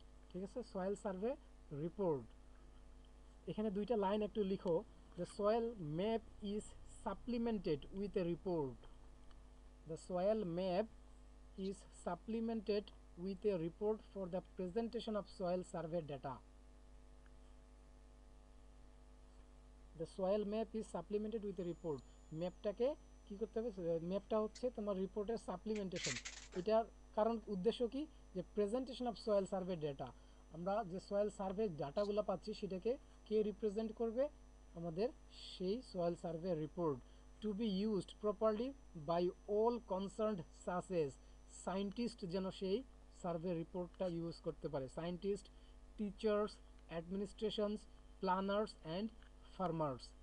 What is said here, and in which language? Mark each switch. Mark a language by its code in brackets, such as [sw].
[bn] ঠিক আছে, soil survey report, এখানে দুইটা লাইন একটু লিখো, [en] the soil map is supplemented with a report. The soil map is supplemented with a report for the presentation of soil survey data. The soil map is supplemented with a report. [bn] ম্যাপটাকে কি করতে হবে, ম্যাপটা হচ্ছে তোমার রিপোর্টের supplementation. এটার কারণ উদ্দেশ্য কি, যে [en] presentation of soil survey data, [bn] আমরা যে সয়েল সার্ভে ডাটাগুলো পাচ্ছি সেটাকে কে রিপ্রেজেন্ট করবে, আমাদের সেই soil survey report, [en] two be used properly by all concerned সাসেস, [bn] scientist যেন সেই সার্ভে রিপোর্টটা ইউজ করতে পারে, [en] Scientist, teachers, administrations, planners and farmers.